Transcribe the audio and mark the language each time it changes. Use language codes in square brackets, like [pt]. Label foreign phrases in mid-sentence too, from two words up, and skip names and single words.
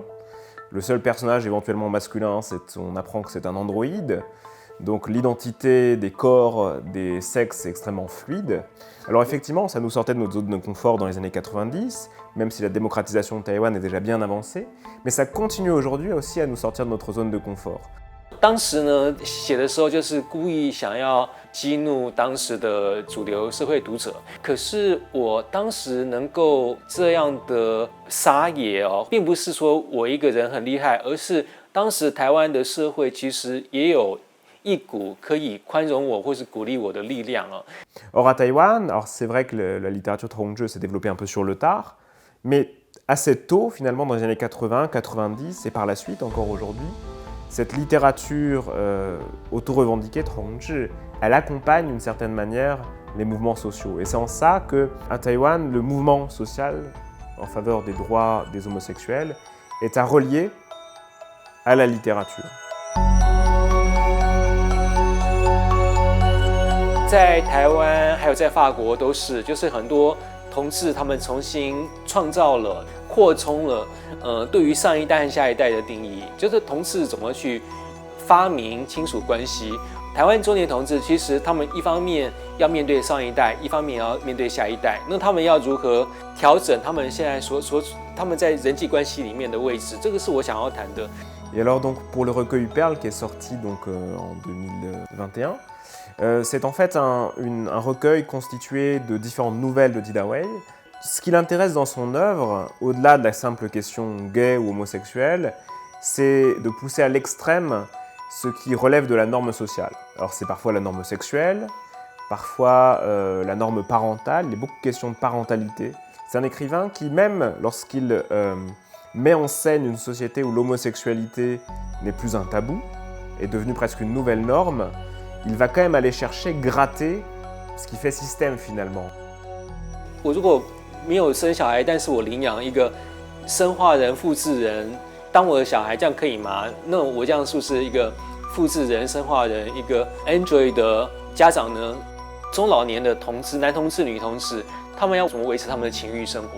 [fr] Le seul personnage éventuellement masculin, on apprend que c'est un androïde. Donc l'identité des corps, des sexes est extrêmement fluide. Alors effectivement, ça nous sortait de notre zone de confort dans les années 90, même si la démocratisation de Taïwan est déjà bien avancée, mais ça continue aujourd'hui aussi à nous sortir de notre zone de confort. [zh] 当时呢，写的时候就是故意想要激怒当时的主流社会读者。可是我当时能够这样的撒野哦，并不是说我一个人很厉害，而是当时台湾的社会其实也有一股可以宽容我或是鼓励我的力量哦。 [fr] Or à Taïwan, alors c'est vrai que la littérature Hongzhi s'est développée un peu sur le tard, mais assez tôt finalement dans les années 80, 90 et par la suite encore aujourd'hui, cette littérature auto-revendiquée de Hongzhi, elle accompagne d'une certaine manière les mouvements sociaux. Et c'est en ça qu'à Taïwan, le mouvement social en faveur des droits des homosexuels est à relier à la littérature. [zh] 在台湾还有在法国都是，就是很多同志他们重新创造了、扩充了对于上一代和下一代的定义，就是同志怎么去发明亲属关系。台湾中年同志其实他们一方面要面对上一代，一方面也要面对下一代，那他们要如何调整他们现在他们在人际关系里面的位置，这个是我想要谈的。 [fr] Et alors donc pour le recueil Perles qui est sorti donc en 2021, c'est en fait un recueil constitué de différentes nouvelles de Ji Dawei. Ce qui l'intéresse dans son œuvre, au-delà de la simple question gay ou homosexuelle, c'est de pousser à l'extrême ce qui relève de la norme sociale. Alors c'est parfois la norme sexuelle, parfois la norme parentale, il y a beaucoup de questions de parentalité. C'est un écrivain qui, même lorsqu'il met en scène une société où l'homosexualité n'est plus un tabou, est devenue presque une nouvelle norme, il va quand même aller chercher, gratter ce qui fait système finalement. [zh] 我如果没有生小孩，但是我领养一个生化人、复制人当我的小孩，这样可以吗？那我这样是不是一个复制人、生化人，一个 Android 的家长呢？中老年的同志、男同志、女同志，他们要怎么维持他们的情欲生活？